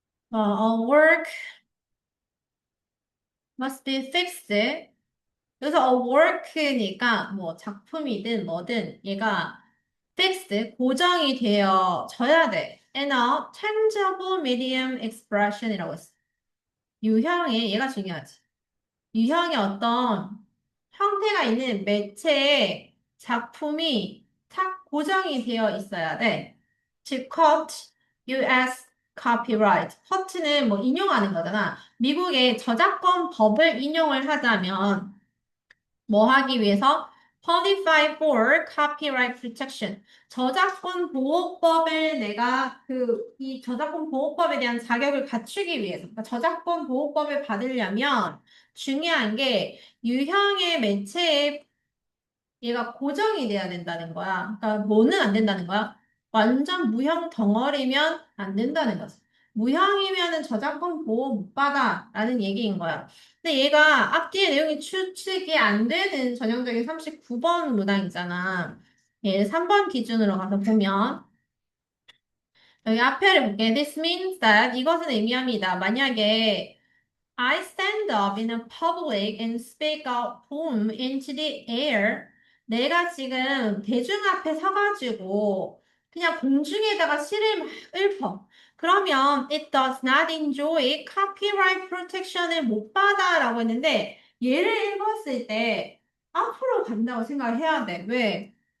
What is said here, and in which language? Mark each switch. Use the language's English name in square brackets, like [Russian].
[English] work must be fixed. [Korean] 여기서 [English] a work [Korean] 니까 뭐 작품이든 뭐든 얘가 fixed, 고정이 되어져야 돼. [English] And a tangible medium expression [Korean] 이라고 했어. 유형의, 얘가 중요하지. 유형의 어떤 형태가 있는 매체의 작품이 탁 고정이 되어 있어야 돼. [English] 즉, quote, US copyright. [Korean] quote는 뭐 인용하는 거잖아. 미국의 저작권 법을 인용을 하자면 뭐 하기 위해서? [English] Qualify for copyright protection. [Korean] 저작권 보호법을 내가 이 저작권 보호법에 대한 자격을 갖추기 위해서, 그러니까 저작권 보호법을 받으려면 중요한 게 유형의 매체에 얘가 고정이 돼야 된다는 거야. 그러니까 뭐는 안 된다는 거야? 완전 무형 덩어리면 안 된다는 거지. 무형이면은 저작권 보호 못 받아라는 얘기인 거야. 근데 얘가 앞뒤의 내용이 추측이 안 되는 전형적인 39번 문항이잖아. 얘 3번 기준으로 가서 보면 여기 앞에를 볼게. [English] This means that [Korean] 이것은 의미합니다. 만약에 [English] I stand up in a public and speak a poem into the air. [Korean] 내가 지금 대중 앞에 서가지고 그냥 공중에다가 시를 막 읊어. 그러면 [English] it does not enjoy copyright protection [Korean] 을 못 받아라고 했는데 얘를 읽었을 때 앞으로 간다고 생각을 해야 돼. 왜?